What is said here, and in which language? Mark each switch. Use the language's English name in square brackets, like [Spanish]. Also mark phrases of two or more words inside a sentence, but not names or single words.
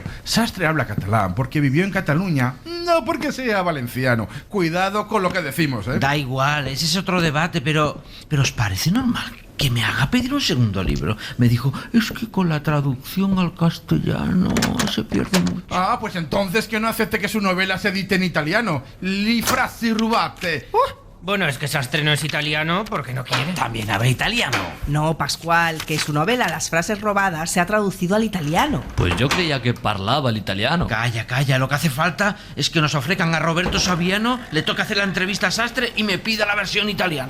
[Spanish] Sastre habla catalán porque vivió en Cataluña, no porque sea valenciano. Cuidado con lo que decimos, ¿eh? Da igual, ese es otro debate, pero ¿os parece normal que me haga pedir un segundo libro? Me dijo: es que con la traducción al castellano se pierde mucho. Ah, pues entonces que no acepte que su novela se edite en italiano. [Italian] Li frasi rubate. [Spanish] Bueno, es que Sastre no es italiano porque no quiere. También habla italiano. No, Pascual, que su novela Las frases robadas se ha traducido al italiano. Pues yo creía que parlaba el italiano. Calla, lo que hace falta es que nos ofrezcan a Roberto Saviano, le toca hacer la entrevista a Sastre y me pida la versión italiana.